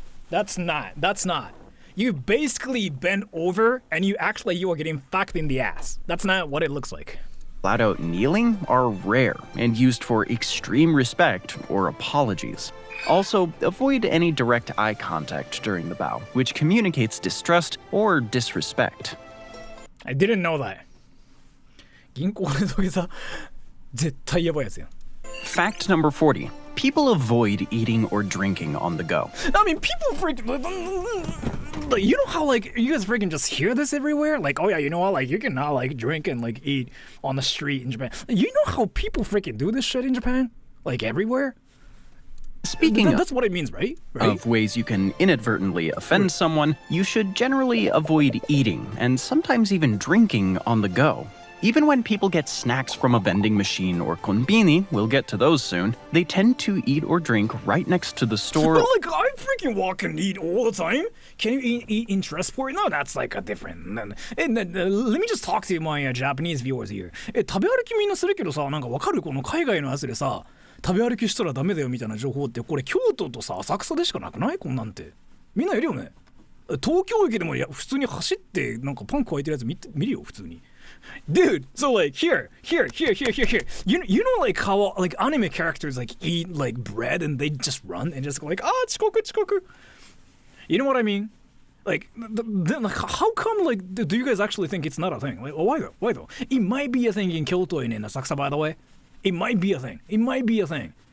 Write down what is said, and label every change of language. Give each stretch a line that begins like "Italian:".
English: That's not. You basically bend over and you are getting fucked in the ass. That's not what it looks like. flat out kneeling are rare and used for extreme respect or apologies. Also, avoid any direct eye contact during the bow, which communicates distrust or disrespect. I didn't know that.
Japanese: 銀行で土下座絶対やばいやつやん。
English: Fact number 40. People avoid eating or drinking on the go. I mean, people freaking like, you know how like you guys freaking just hear this everywhere? Like, oh yeah, you know what? Like you can now like drink and like eat on the street in Japan. You know how people freaking do this shit in Japan? Like everywhere? Speaking That's what it means, right? of ways you can inadvertently offend someone, you should generally avoid eating and sometimes even drinking on the go. Even when people get snacks from a vending machine or konbini, we'll get to those soon, they tend to eat or drink right next to the store. But like, I freaking walk and eat all the time. Can you eat in Stressport? No, that's like a different. Let me just talk to my Japanese viewers here.
Japanese: 食べ歩きみんなするけどさ、なんかわかるこの海外のやつでさ、食べ歩きしたらダメだよみたいな情報ってこれ京都とさ浅草でしかなくない？こんなんて。みんないるよね。東京駅でも普通に走ってなんかパンク開いてるやつ見るよ普通に。
English: Dude, so like here. You know like how like anime characters like eat like bread and they just run and just go like chikoku. You know what I mean? Like, like how come like do you guys actually think it's not a thing? Like why though? It might be a thing in Kyoto and in Asakusa, by the way. It might be a thing.